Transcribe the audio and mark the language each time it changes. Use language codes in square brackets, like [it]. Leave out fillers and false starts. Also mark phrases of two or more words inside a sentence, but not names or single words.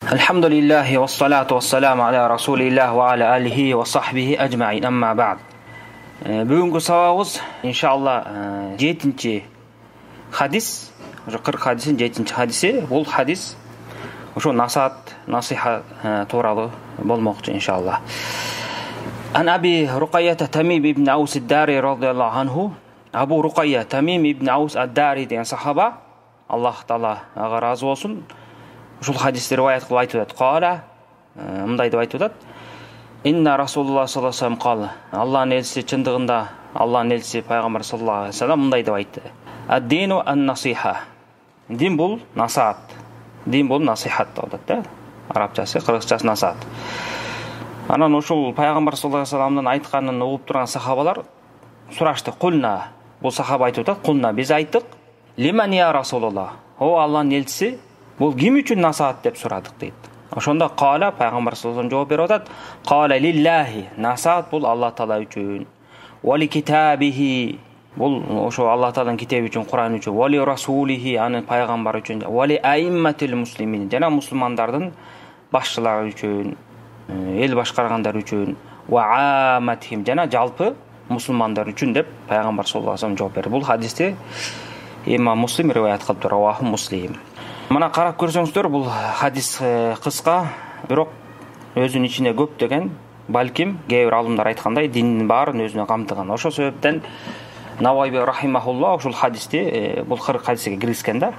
[ar] الحمد لله والصلاة والسلام على رسول الله وعلى آله وصحبه أجمعين، أما بعد. [ky] Бүгүнкү сабагыбыз иншалла 7-чи хадис, 40 хадистин 7-чи хадиси. Бул хадис ошо насиха тууралуу болмокчу иншалла. [ar] عن أبي رقية تميم بن أوس الداري رضي الله عنه. [ky] Абу Руқайя Тамим ибн Аус ад-Дари деген сахаба, Аллах таала ага разы болсун, ушул хадисти риваят кылып айтып атат. Кала, мындай деп айтып атат: [ar] إن رسول الله صلى الله عليه وسلم قال. [ky] Аллахтын элчиси чындыгында, Аллахтын элчиси пайгамбар [ar] صلى الله عليه وسلم [ky] мындай деп айтты: [ar] الدين النصيحة. [ky] Дин бул насаат. Дин бул насихат деп атат да. Арабчасы, кыргызчасы насаат. Анан ушул пайгамбар [ar] صلى الله عليه [ky] ва салламдын айтканын угуп турган сахабалар сурашты. Кулна, бул сахаба айтып атат, кулна, биз айттык: [ar] لمن يا رسول الله. [ky] О Аллахтын элчиси, бул ким үчүн насаат деп сурадык дейт. Ошондо кала пайгамбар [ar] صلى الله عليه وسلم [ky] жооп берип атат: [ar] قال لله. [ky] Насаат бул Аллах таала үчүн. [ar] ولكتابه. [ky] Бул ошо Аллах тааланын китеби үчүн, Куран үчүн. [ar] ولرسوله, [ky] анын пайгамбары үчүн. [ar] ولأئمة المسلمين. [ky] Жана мусулмандардын башчылары үчүн, эл башкаргандар үчүн. [ar] وعامتهم. [ky] Жана жалпы мусулмандар үчүн деп пайгамбар [ar] صلى الله عليه وسلم [ky] жооп берди. Бул хадисти имам Муслим риваят кылыптыр. [ar] رواه مسلم. [ky] Мына карап көрсөңүздөр, бул хадис кыска, бирок өзүнүн ичине көптөгөн, балким кээ бир алымдар айткандай, диндин баарын өзүнө камтыган. Ошол себептен Навави рахимахулла ушул хадисти, бул 40 хадиске киргизген да.